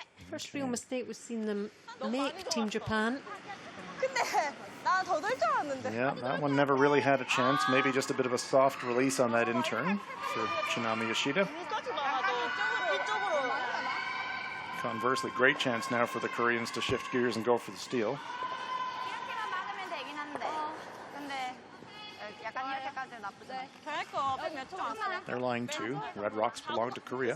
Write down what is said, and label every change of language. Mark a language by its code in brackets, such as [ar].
[en] First real mistake we've seen them make, Team Japan. [ko] 근데 나 더 될 줄 알았는데. [en] Yeah, that one never really had a chance. Maybe just a bit of a soft release on that in turn for Chinami Yoshida. [ko] 여기까지 나와도 이쪽으로. [en] Conversely, great chance now for the Koreans to shift gears and go for the steal. [ko] 이렇게만 막으면 되긴 한데. 근데 약간 이렇게까지는 나쁘지 않아. 잘할 거. 몇 초 남았어. [en] They're lying two. Red Rocks belong to Korea.